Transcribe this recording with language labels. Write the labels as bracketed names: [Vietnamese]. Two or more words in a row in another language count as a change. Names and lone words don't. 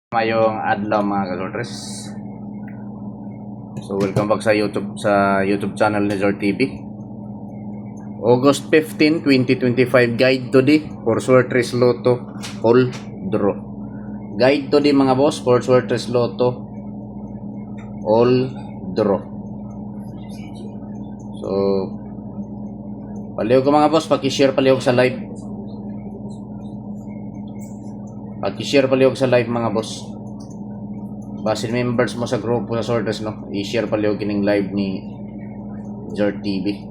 [Cebuano] Mayong adlaw mga kasoltres. [English] So welcome back [Cebuano] sa YouTube channel ni Zor TV. [English] August 15, 2025 guide today for Sortres Lotto All Draw. Guide today [Cebuano] mga boss [English] for Sortres Lotto All Draw. [Cebuano] So palihog ko mga boss, paki-share palihog sa live. Paki-share palihog sa live mga boss. Basin members mo sa grupo sa Sortres, no? I-share palihog kining live ni Zor TV.